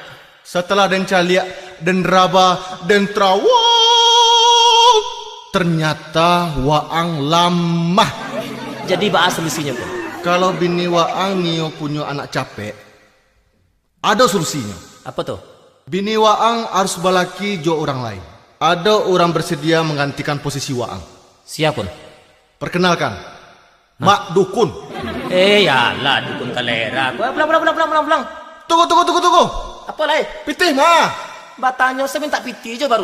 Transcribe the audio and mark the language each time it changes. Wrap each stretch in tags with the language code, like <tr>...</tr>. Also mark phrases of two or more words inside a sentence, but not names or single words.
<min>Setelah den caliak, den raba, den trawang, ternyata waang lamah.</min> <id>Jadi bahas solusinya pun.</id> <min>Kalau bini waang nio punya anak capek, ada solusinya.</min> <id>Apa tuh?</id> <min>Bini waang harus balaki jo orang lain.</min> <id>Ada orang bersedia menggantikan posisi waang. Siap pun. Perkenalkan, Mak Dukun.</id> <min>Ya lah dukun kalera. Pulang.</min> <id>Tunggu.</id> <min>Apa lah? Pitih mah.</min> <id>Batanya saya minta piti aja baru.</id>